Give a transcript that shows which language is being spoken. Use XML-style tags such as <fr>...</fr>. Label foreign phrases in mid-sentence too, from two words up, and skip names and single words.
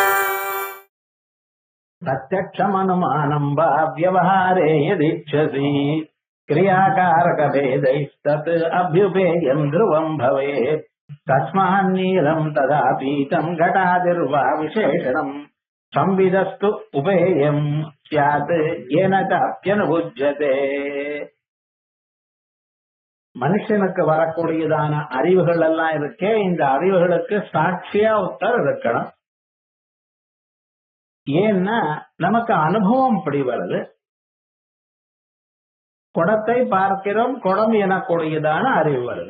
<sa>प्रत्यक्षमनुमानं वा व्यवहारे यदिच्छसि क्रियाकारकभेदैस्तत् अभ्युपेयं ध्रुवं भवेत् तस्मान्नीलं तदा पीतं घटादिर्वा विशेषणम् संविदस्तु उपेयं स्यात् येन चाप्यनुभुज्यते.</sa> <ta>மனுஷனுக்கு வரக்கூடியதான அறிவுகள் எல்லாம் இருக்கே, இந்த அறிவுகளுக்கு சாட்சியா ஒருத்தர் இருக்கணும். ஏன்னா நமக்கு அனுபவம் இப்படி வருது. குடத்தை பார்க்கிறோம், குடம் எனக்கூடியதான அறிவு வருது.</ta>